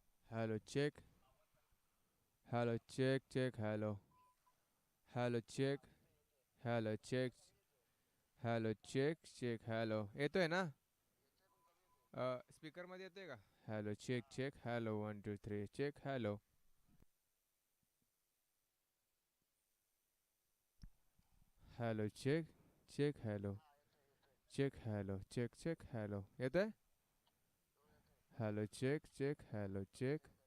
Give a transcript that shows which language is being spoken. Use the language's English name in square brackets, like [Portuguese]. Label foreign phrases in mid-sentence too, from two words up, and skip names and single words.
[English] Hello, check. Hello, check, check, hello. Hello, check. Hello, check. Hello, check, check, hello. [Marathi] येतोय ना? स्पीकर मध्ये येतोय का? [English] hello check check hello 1 2 3 check hello hello check check hello check hello check check hello येतोय hello check check hello check